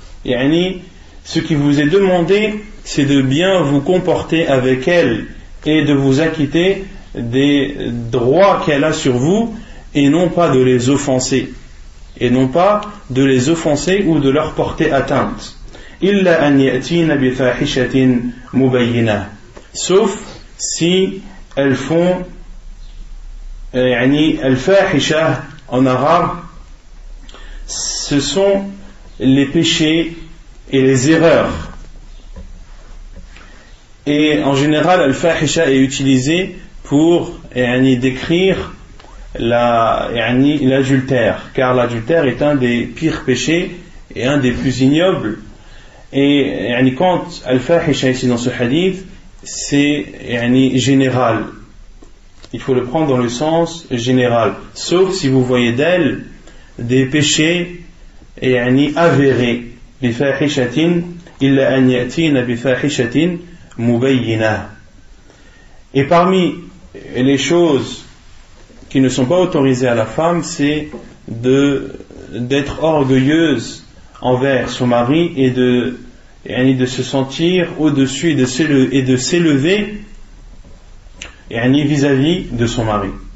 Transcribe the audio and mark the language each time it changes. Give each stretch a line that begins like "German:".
French: Ce qui vous est demandé, c'est de bien vous comporter avec elle et de vous acquitter des droits qu'elle a sur vous, et non pas de les offenser. Et non pas de les offenser ou de leur porter atteinte.
Arabic: إلا أن يأتين بفاحشة مبينة.
French: Sauf si elles font al-fahisha en arabe, ce sont les péchés et les erreurs. Et en général, al-fahisha est utilisé pour décrire l'adultère, car l'adultère est un des pires péchés et un des plus ignobles. Et quand al-fahisha ici dans ce hadith, c'est général. Il faut le prendre dans le sens général, sauf si vous voyez d'elle des péchés avérés.
Arabic: بفاحشة إلا أن يأتين بفاحشة مبينة.
French: Et parmi les choses qui ne sont pas autorisées à la femme, c'est d'être orgueilleuse envers son mari et de se sentir au-dessus et de s'élever vis-à-vis de son mari.